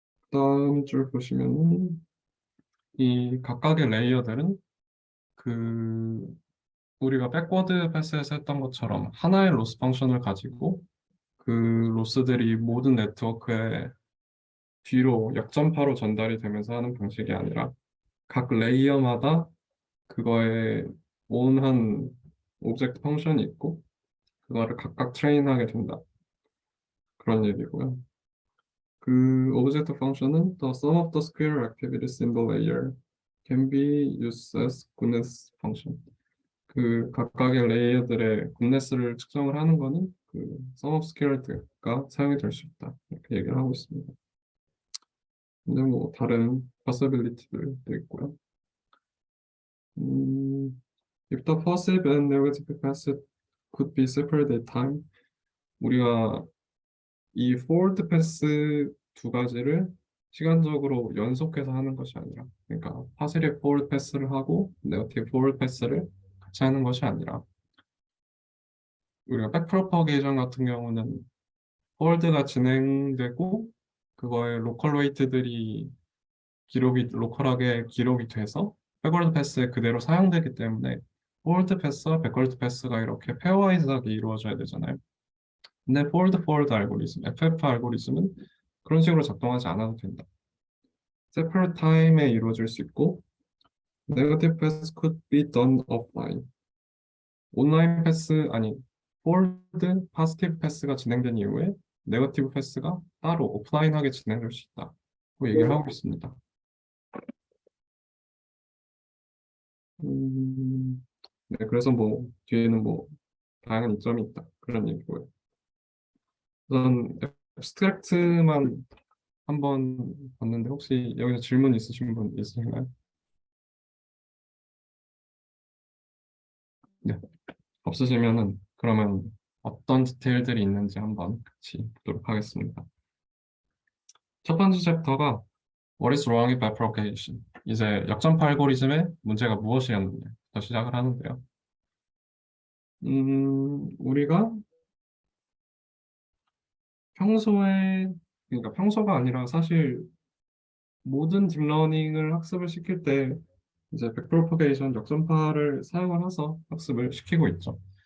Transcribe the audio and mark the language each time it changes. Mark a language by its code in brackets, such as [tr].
[ko] 다음 줄 보시면은 이 각각의 레이어들은 그 우리가 백워드 패스에서 했던 것처럼 하나의 로스 펑션을 가지고 그 로스들이 모든 네트워크에 뒤로 역전파로 전달이 되면서 하는 방식이 아니라 각 레이어마다 그거에 오온한 오브젝트 펑션이 있고 그거를 각각 트레인하게 된다. 그런 얘기고요. 그 오브젝트 펑션은 [en] the sum of the square activities in the layer can be used as goodness function. [ko] 그 각각의 레이어들의 굿네스를 측정을 하는 거는 그 sum of squared가 사용이 될 수 있다. 이렇게 얘기를 하고 있습니다. 근데 뭐 다른 possibility들도 있고요. [en] If the positive and negative path could be separated at time, [ko] 우리가 이 forward path 두 가지를 시간적으로 연속해서 하는 것이 아니라, 그러니까 positive forward path를 하고 negative forward path를 같이 하는 것이 아니라, 우리가 backpropagation 같은 경우는 forward가 진행되고 그거의 로컬 웨이트들이 로컬하게 기록이 돼서 백월드 패스에 그대로 사용되기 때문에 포월드 패스와 백월드 패스가 이렇게 페어와이즈하게 이루어져야 되잖아요. 근데 포월드 알고리즘, FF 알고리즘은 그런 식으로 작동하지 않아도 된다. 세퍼레이트 타임에 이루어질 수 있고 [en] Negative pass could be done offline. [ko] 온라인 패스, 아니, forward positive 패스가 진행된 이후에 네거티브 패스가 따로 오프라인하게 진행될 수 있다. 고 얘기를 하고 있습니다. 네, 그래서 뭐 뒤에는 뭐 다양한 이점이 있다. 그런 얘기고요. 우선 앱스트랙트만 한번 봤는데 혹시 여기서 질문 있으신 분 있으신가요? 네, 없으시면은 그러면 어떤 디테일들이 있는지 한번 같이 보도록 하겠습니다. 첫 번째 챕터가 [en] What is wrong with bifurcation? [ko] 이제 역전파 알고리즘의 문제가 무엇이었느냐부터 시작을 하는데요. 우리가 평소에, 그러니까 평소가 아니라 사실 모든 딥러닝을 학습을 시킬 때 이제 백프로퍼게이션 역전파를 사용을 해서 학습을 시키고 있죠.